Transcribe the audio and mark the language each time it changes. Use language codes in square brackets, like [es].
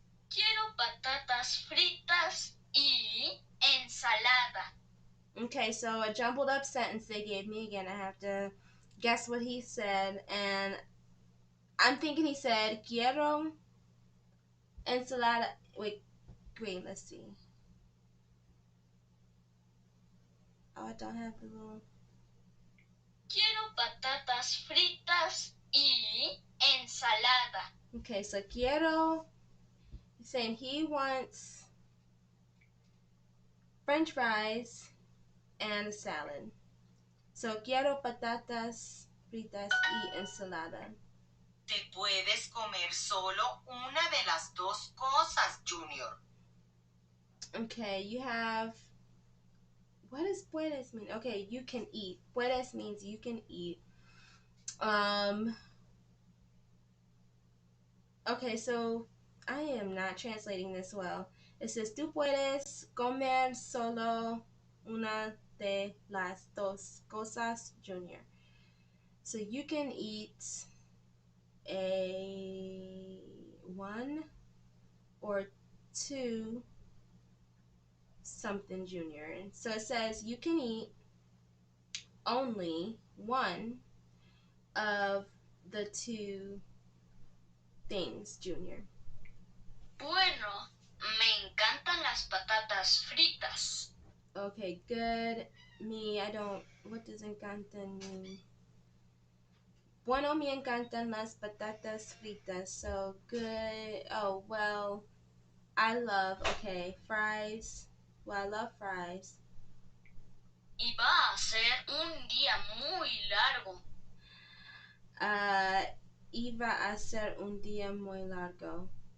[es] Quiero patatas fritas y ensalada. [en] Okay, so a jumbled up sentence they gave me. Again, I have to guess what he said, and I'm thinking he said quiero ensalada. Wait, let's see. Oh, I don't have the little. [es] Quiero patatas fritas y ensalada. [en] Okay, so quiero. He's saying he wants French fries and a salad. [es] So quiero patatas fritas y ensalada. Te puedes comer solo una de las dos cosas, Junior. [en] Okay, you have. What does puedes mean? Okay, you can eat. Puedes means you can eat. Okay, so I am not translating this well. [es] It says tú puedes comer solo una de las dos cosas, Junior. [en] So you can eat a one or two something, Junior. So it says you can eat only one of the two things, Junior. [es] Bueno, me encantan las patatas fritas. [en] Okay, good. Me, I don't. What does encantan mean? [es] Bueno, me encantan las patatas fritas. [en] So good. Oh, well, I love, okay, fries. Well, I love fries. [es] Y va a ser un día muy largo. Iba a ser un día muy largo.